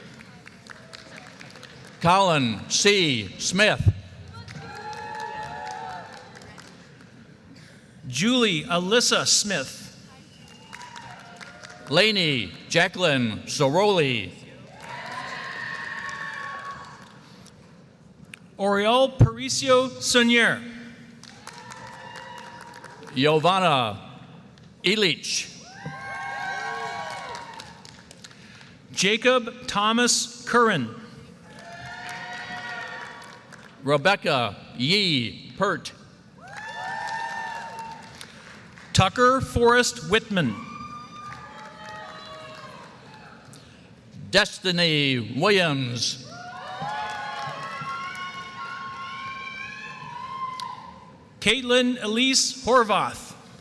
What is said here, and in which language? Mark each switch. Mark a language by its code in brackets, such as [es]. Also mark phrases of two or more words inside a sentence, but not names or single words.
[en] Colin C. Smith. Julie Alyssa Smith. Lainey Jacqueline Soroli. Oriol Paricio Sunier. Giovanna Ilich. Jacob Thomas Curran. Rebecca Yee Pert. Tucker Forrest Whitman. Destiny Williams. Caitlin Elise Horvath.